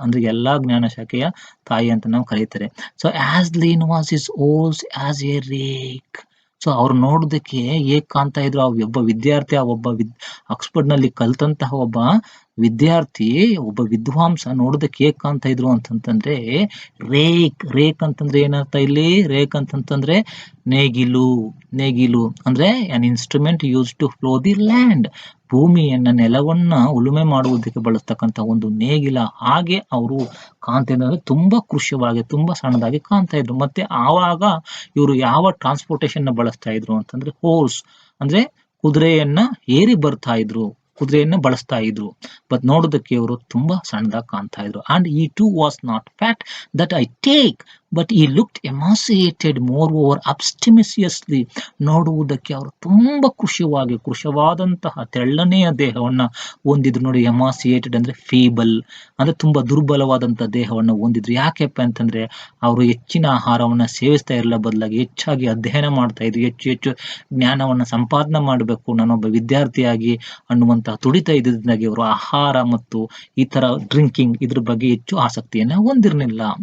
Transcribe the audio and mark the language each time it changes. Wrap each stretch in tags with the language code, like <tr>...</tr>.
<kn>ಅಂದ್ರೆ ಎಲ್ಲಾ ಜ್ಞಾನ ಶಾಖೆಯ ತಾಯಿ ಅಂತ ನಾವು ಕರೀತಾರೆ.</kn> <en>So as lean was his horse as a rake.</en> <kn>So ಅವ್ರು ನೋಡೋದಕ್ಕೆ ಹೇಗ್ ಕಾಣ್ತಾ ಇದ್ರು, ಒಬ್ಬ ವಿದ್ಯಾರ್ಥಿ, ಆಕ್ಸ್ಫರ್ಡ್ ನಲ್ಲಿ ಕಲ್ತಂತಹ ಒಬ್ಬ ವಿದ್ಯಾರ್ಥಿ, ಒಬ್ಬ ವಿದ್ವಾಂಸ ನೋಡೋದಕ್ಕೆ ಹೇಗ್ ಕಾಣ್ತಾ ಇದ್ರು ಅಂತಂತಂದ್ರೆ ರೇಕ್ ಅಂತಂದ್ರೆ ಏನರ್ಥ ಇಲ್ಲಿ?</kn> <en>rake</en> <kn>ಅಂತಂತಂದ್ರೆ ನೇಗಿಲು ಅಂದ್ರೆ</kn> <en>an instrument used to plow the land.</en> <kn>ಭೂಮಿಯನ್ನ, ನೆಲವನ್ನ ಉಳುಮೆ ಮಾಡುವುದಕ್ಕೆ ಬಳಸ್ತಕ್ಕಂಥ ಒಂದು ನೇಗಿಲ ಹಾಗೆ ಅವರು ಕಾಣ್ತಾ ಇದ್ರು. ತುಂಬಾ ಕೃಶವಾಗಿ, ತುಂಬಾ ಸಣ್ಣದಾಗಿ ಕಾಣ್ತಾ ಇದ್ರು. ಮತ್ತೆ ಆವಾಗ ಇವರು ಯಾವ ಟ್ರಾನ್ಸ್ಪೋರ್ಟೇಷನ್ ನ ಬಳಸ್ತಾ ಇದ್ರು ಅಂತಂದ್ರೆ ಹೋರ್ಸ್, ಅಂದ್ರೆ ಕುದುರೆಯನ್ನ ಏರಿ ಬರ್ತಾ ಇದ್ರು, ಕುದುರೆಯನ್ನ ಬಳಸ್ತಾ ಇದ್ರು. ಬಟ್ ನೋಡೋದಕ್ಕೆ ಇವರು ತುಂಬಾ ಸಣ್ಣದಾಗಿ ಕಾಣ್ತಾ ಇದ್ರು.</kn> <en>And he too was not fat, that I take, but he looked emaciated, moreover abstemiously.</en> <kn>ನೋಡುವುದಕ್ಕೆ ಅವರು ತುಂಬಾ ಕೃಶವಾದಂತಹ ತೆಳ್ಳನೆಯ ದೇಹವನ್ನ ಹೊಂದಿದ್ರು. ನೋಡಿ, ಎಮಾಸಿಯೇಟೆಡ್ ಅಂದ್ರೆ ಫೀಬಲ್, ಅಂದ್ರೆ ತುಂಬಾ ದುರ್ಬಲವಾದಂತಹ ದೇಹವನ್ನ ಹೊಂದಿದ್ರು. ಯಾಕೆಪ್ಪ ಅಂತಂದ್ರೆ ಅವರು ಹೆಚ್ಚಿನ ಆಹಾರವನ್ನ ಸೇವಿಸ್ತಾ ಇರಲಿಲ್ಲ, ಬದಲಾಗಿ ಹೆಚ್ಚಾಗಿ ಅಧ್ಯಯನ ಮಾಡ್ತಾ ಇದ್ರು. ಹೆಚ್ಚು ಜ್ಞಾನವನ್ನ ಸಂಪಾದನೆ ಮಾಡಬೇಕು, ನಾನೊಬ್ಬ ವಿದ್ಯಾರ್ಥಿಯಾಗಿ ಅನ್ನುವಂತಹ ತುಡಿತ ಇದ್ದಿದ್ದಾಗಿ ಅವರು ಆಹಾರ ಮತ್ತು ಈ ತರ ಡ್ರಿಂಕಿಂಗ್ ಇದ್ರ ಬಗ್ಗೆ ಹೆಚ್ಚು ಆಸಕ್ತಿಯನ್ನ ಹೊಂದಿರಲಿಲ್ಲ.</kn>